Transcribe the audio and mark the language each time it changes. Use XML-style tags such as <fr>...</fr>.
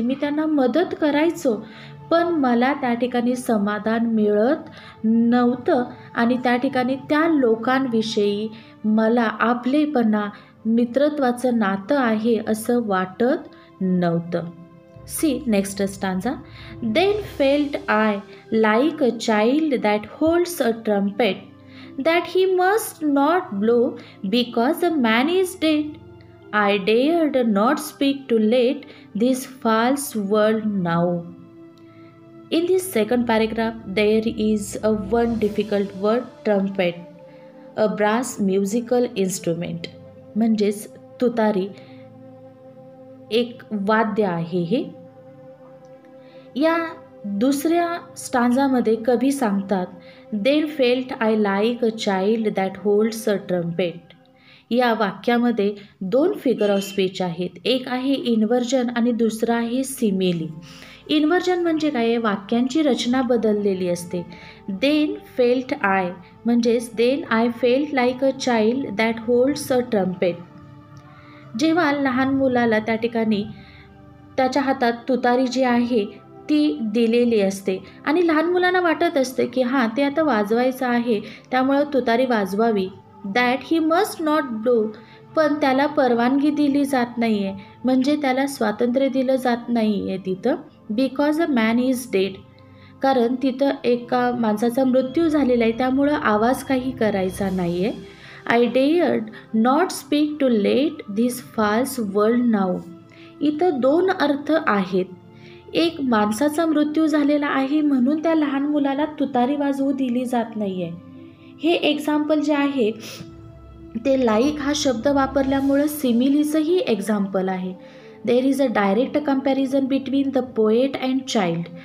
<mr>मी त्यांना मदत करायचो, पण मला त्या ठिकाणी समाधान मिळत नव्हतं आणि त्या ठिकाणी त्या लोकांविषयी मला आपलेपणा, मित्रत्वाचं नातं आहे असं वाटत नव्हतं.</mr> <en>See next stanza. Then felt I like a child that holds a trumpet, that he must not blow because a man is dead. I dared not speak to let this false world know. In this second paragraph, there is a one difficult word, trumpet, a brass musical instrument.</en> <mr>म्हणजेच तुतारी एक वाद्य आहे हे. या दुसऱ्या स्टांजामध्ये कवी सांगतात,</mr> <en>Then felt I like a child that holds a trumpet.</en> <mr>या वाक्यामध्ये दोन फिगर ऑफ स्पीच आहेत. एक आहे इन्व्हर्जन आणि दुसरा आहे सिमिली. इन्व्हर्जन म्हणजे काय? वाक्यांची रचना बदललेली असते.</mr> <en>then felt I</en> <mr>म्हणजेच</mr> <en>Then I felt like a child that holds a trumpet.</en> <mr>जेव्हा लहान मुलाला त्या ठिकाणी त्याच्या हातात तुतारी जी आहे ती दिलेली असते आणि लहान मुलांना वाटत असते की हां, ते आता वाजवायचं आहे, त्यामुळं तुतारी वाजवावी.</mr> <en>That he must not blow.</en> <mr>पण त्याला परवानगी दिली जात नाही आहे, म्हणजे त्याला स्वातंत्र्य दिलं जात नाही आहे तिथं.</mr> <en>Because a man is dead.</en> <mr>कारण तिथं एका माणसाचा मृत्यू झालेला आहे, त्यामुळं आवाज काही करायचा नाही आहे.</mr> <en>I dared not speak to let this false world now.</en> <mr>इथं दोन अर्थ आहेत. एक, माणसाचा मृत्यू झालेला आहे म्हणून त्या लहान मुलाला तुतारी वाजवू दिली जात नाही आहे. हे एक्झाम्पल जे आहे ते लाईक हा शब्द वापरल्यामुळं सिमिलीचंही एक्झाम्पल आहे.</mr> <en>There is a direct comparison between the poet and child.</en>